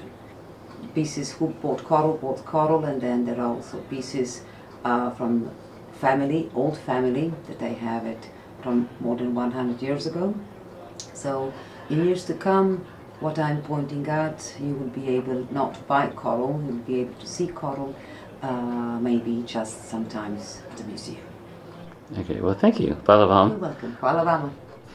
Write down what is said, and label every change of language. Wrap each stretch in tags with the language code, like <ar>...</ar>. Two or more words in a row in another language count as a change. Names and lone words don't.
<en>Pieces who bought coral, and then there are also pieces from family, old family, that they have it from more than 100 years ago. So in years to come, what I'm pointing out, you will be able not to buy coral, you will be able to see coral, maybe just sometimes at the museum. Okay, well thank you.</en> <sr>Hvala vam.</sr> <en>You're welcome.</en> <sr>Hvala vama.</sr>